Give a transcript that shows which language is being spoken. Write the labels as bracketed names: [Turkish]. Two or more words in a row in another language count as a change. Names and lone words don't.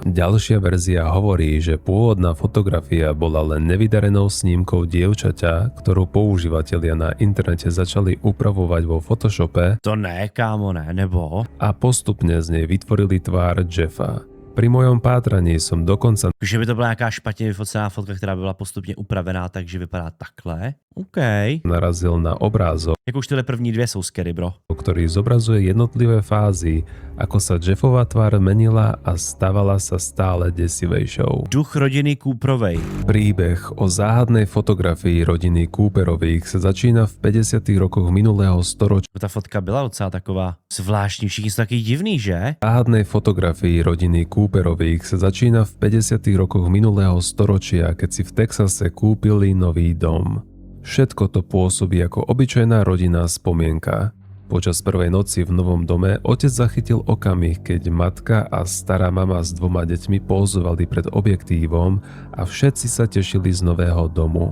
[Slovak] Ďalšia verzia hovorí, že pôvodná fotografia bola len nevydarenou snímkou dievčaťa, ktorú používatelia na internete začali upravovať vo Photoshope. [Czech] To ne, kámo, ne, nebo? [Slovak] A postupne z nej vytvorili tvár Jeffa. Pri mojom pátraní som dokonca [Czech] Že by to byla nějaká špatně vyfocená fotka, která by byla postupně upravená, takže vypadá takhle. OK. [Slovak] narazil na obrázok, [Czech] Jak už tyhle první dvě jsou [English] scary, bro. [Slovak] ktorý zobrazuje jednotlivé fázy, ako sa Jeffova tvár menila a stávala sa stále desivejšou. Duch rodiny Cooperovej. Príbeh o záhadnej fotografii rodiny Cooperových sa začína v 50. rokoch minulého storočia. [Czech] Ta fotka byla docela taková zvláštní, všichni jsou taky divný, že? [Slovak] Záhadnej fotografii rodiny Cooperových sa začína v 50. rokoch minulého storočia, keď si v Texase kúpili nový dom. Všetko to pôsobí ako obyčajná rodinná spomienka. Počas prvej noci v novom dome otec zachytil okamih, keď matka a stará mama s 2 deťmi pózovali pred objektívom a všetci sa tešili z nového domu.